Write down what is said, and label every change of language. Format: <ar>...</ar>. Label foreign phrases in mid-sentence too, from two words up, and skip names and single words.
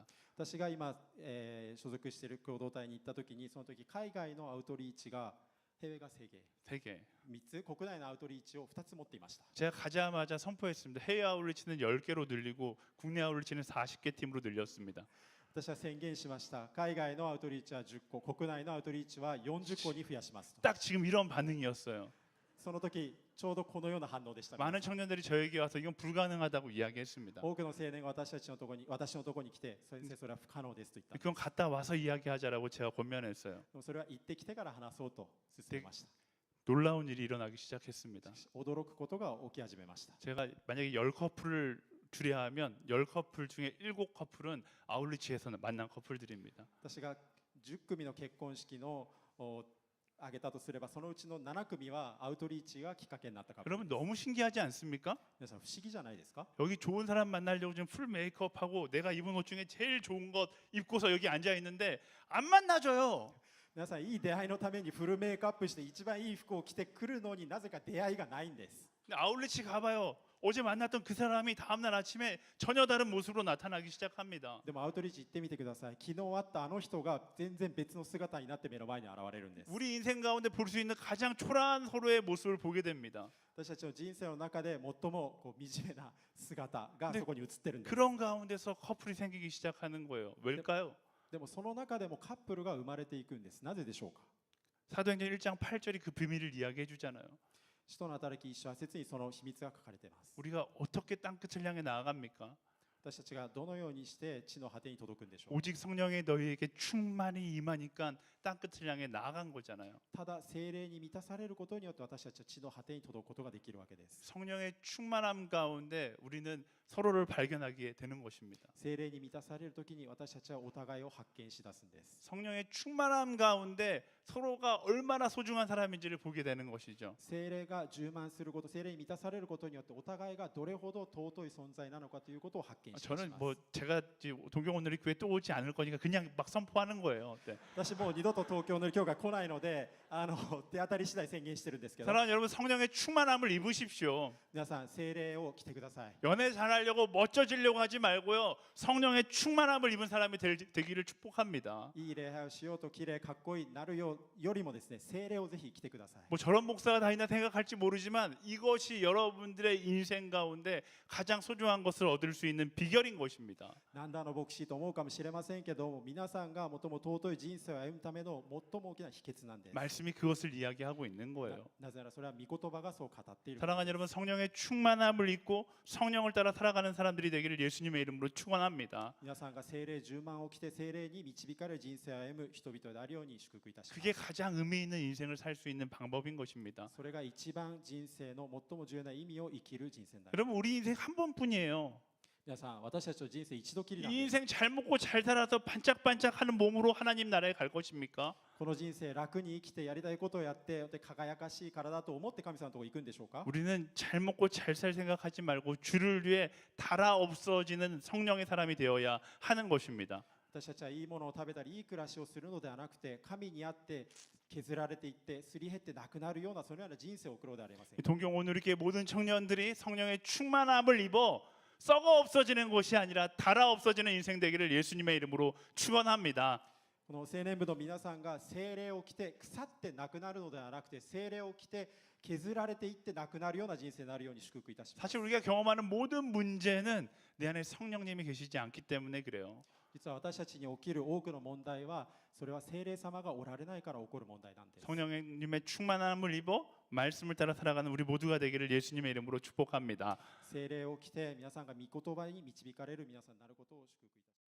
<ja>私が今、所属している共同体に行った時に、その時海外のアウトリーチが</ja> <ko>해외가3개、 3개.</ko> <ja>3 つ、国内のアウトリーチを2つ持っていました。</ja> <ko>제가 가자마자 선포했습니다. 해외 아울리치는 10개로 늘리고 국내 아울리치는 40개 팀으로 늘렸습니다.</ko> <ja>私は宣言しました。海外のアウトリーチは10個、国内のアウトリーチは40個に増やしますと。</ja> <ko>딱 지금 이런 반응이었어요.</ko> <ja>その時ちょうどこのような反応でした。</ja> <ko>많은 청년들이 저에게 와서 이건 불가능하다고 이야기했습니다.</ko> <ja>多くの青年が私のところに来て、先生それは不可能ですと言った。</ja> <ko>그건 갔다 와서 이야기하자라고 제가 권면했어요.</ko> <ja>でもそれは行ってきてから話そうと勧めました。</ja> <ko>놀라운 일이 일어나기 시작했습니다.</ko> <ja>驚くことが起き始めました。</ja> <ko>제가 만약에 10커플을 주례하면 10커플 중에 7커플은 아울리치에서 만난 커플들입니다.</ko> <ja>私が10組の結婚式の挙げたとすれば、そのうちの7組はアウトリーチがきっかけになったカップル</ja> <ko>여러분</ko> <ja>です。</ja> <ko>너무 신기하지 않습니까?</ko> <ja>皆さん不思議じゃないですか？</ja> <ko>여기 좋은 사람 만나려고 지금 풀 메이크업하고 내가 입은 옷 중에 제일 좋은 것 입고서 여기 앉아 있는데 안 만나줘요.</ko> <ja>皆さんいい出会いのためにフルメイクアップして一番いい服を着てくるのになぜか出会いがないんです。</ja> <ko>근데 아울리치 가봐요. 어제 만났던 그 사람이 다음날 아침에 전혀 다른 모습으로 나타나기 시작합니다.</ko> <ja>でもアウトリーチ行ってみてください。昨日会ったあの人が全然別の姿になって目の前に現れるんです。</ja> <ko>우리 인생 가운데 볼 수 있는 가장 초라한 서로의 모습을 보게 됩니다.</ko> <ja>私たちの人生の中で最も惨めな姿がそこに映ってるんです。</ja> <ko>그런 가운데서 커플이 생기기 시작하는 거예요. 왜일까요?</ko> <ja>でもその中でもカップルが生まれていくんです。なぜでしょうか？</ja> <ko>사도행전 1장 8절이 그 비밀을 이야기해 주잖아요.</ko> <ja>使徒の働き1章8節にその秘密が書かれています。</ja> <ko>우리가 어떻게 땅끝을 향해 나아갑니까?</ko> <ja>私たちがどのようにして地の果てに届くんでしょう。</ja> <ko>오직 성령의 너희에게 충만히 임하니까 땅끝을 향해 나아간 거잖아요.</ko> <ja>ただ聖霊に満たされることによって私たちは地の果てに届くことができるわけです。</ja> <ko>성령의 충만함 가운데 우리는 서로를 발견하게 되는 것입니다.</ko> <ja>聖霊に満たされるときに私たちはお互いを発見し出すんです。</ja> <ko>성령의 충만함 가운데 서로가 얼마나 소중한 사람인지를 보게 되는 것이죠.</ko> <ja>聖霊が充満すること、聖霊に満たされることによってお互いがどれほど尊い存在なのかということを発見します。</ja> <ko>저는 뭐 제가 동경 오늘이 교회 또 오지 않을 거니까 그냥 막 선포하는 거예요. 네.</ko> <ja>私もう二度と東京の教会来ないので、手当たり次第宣言してるんですけど、</ja> <ko>사랑하는 여러분 성령의 충만함을 입으십시오.</ko> <ja>皆さん聖霊を着てください。</ja> <ko>연애 잘하려고 멋져지려고 하지 말고요. 성령의 충만함을 입은 사람이 되기를 축복합니다.</ko> <ja>いい礼拝をしようと綺麗かっこいいなるよりもですね、聖霊をぜひ着てください。</ja> <ko>뭐 저런 목사가 다 있나 생각할지 모르지만 이것이 여러분들의 인생 가운데 가장 소중한 것을 얻을 수 있는 비결인 것입니다.</ko> <ja>なんだ牧師と思うかもしれませんけども、皆さんが最も尊い人生を歩むための最も大きな秘訣なんです。</ja> <ko>말씀이 그것을 이야기하고 있는 거예요.</ko> <ja>なぜならそれは御言葉がそう語っている。</ja> <ko>사랑하는 여러분 성령의 충만함을 입고 성령을 따라 살아가는 사람들이 되기를 예수님의 이름으로 축원합니다.</ko> <ja>皆さんが聖霊充満を着て聖霊に導かれる人生を歩む人々であるように祝福いたします。</ja> <ko>그게 가장 의미 있는 인생을 살 수 있는 방법인 것입니다.</ko> <ja>それが一番人生の最も重要な意味を生きる人生になる。</ja> <ko>여러분 우리 인생 한 번뿐이에요.</ko> <ja>皆さん、私たちの人生一度きりなん</ja> <ko>이</ko> <ja>です。</ja> <ko>인생 잘 먹고 잘 살아서 반짝반짝하는 몸으로 하나님 나라에 갈 것입니까?</ko> <ja>この人生楽に生きてやりたいことをやってで輝かしい体と思って神様のところに行くんでしょうか？</ja> <ko>우리는 잘 먹고 잘 살 생각하지 말고 주를 위해 달아 없어지는 성령의 사람이 되어야 하는 것입니다.</ko> <ja>私たちはいいものを食べたりいい暮らしをするのではなくて、神にあって削られていってすり減ってなくなるようなそのような人生を送ろうではありませんか？</ja> <ko>동경 오늘교회 모든 청년들이 성령의 충만함을 입어 썩어 없어지는 것이 아니라 달아 없어지는 인생 되기를 예수님의 이름으로 축원합니다.</ko> <ja>この青年部の皆さんが聖霊を着て腐ってなくなるのではなくて、聖霊を着て削られていってなくなるような人生になるように祝福いたします。</ja> <ko>사실 우리가 경험하는 모든 문제는 내 안에 성령님이 계시지 않기 때문에 그래요.</ko> <ja>実は私たちに起きる多くの問題は、それは聖霊様がおられないから起こる問題なんです。</ja> <ko>성령님의 충만함을 입어 말씀을 따라 살아가는 우리 모두가 되기를 예수님의 이름으로 축복합니다.</ko> <ja>聖霊を着て皆さんが御言葉に導かれる皆さんになることを祝福いたします。</ja>